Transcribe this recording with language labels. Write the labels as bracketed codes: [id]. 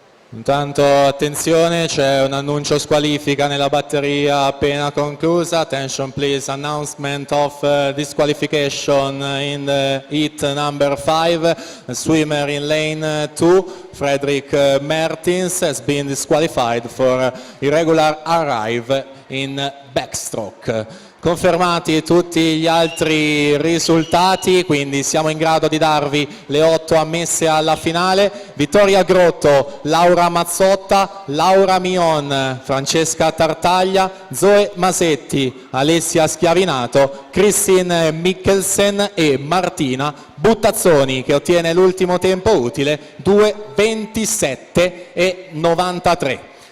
[it] Intanto attenzione, c'è un annuncio squalifica nella batteria appena conclusa. [en] Attention please, announcement of disqualification in the heat number 5. Swimmer in lane 2, Fredrik Mertens, has been disqualified for irregular arrive in backstroke. [it] Confermati tutti gli altri risultati, quindi siamo in grado di darvi le 8 ammesse alla finale. Vittoria Grotto, Laura Mazzotta, Laura Mion, Francesca Tartaglia, Zoe Masetti, Alessia Schiavinato, Christine Mikkelsen e Martina Buttazzoni, che ottiene l'ultimo tempo utile 2:27:93.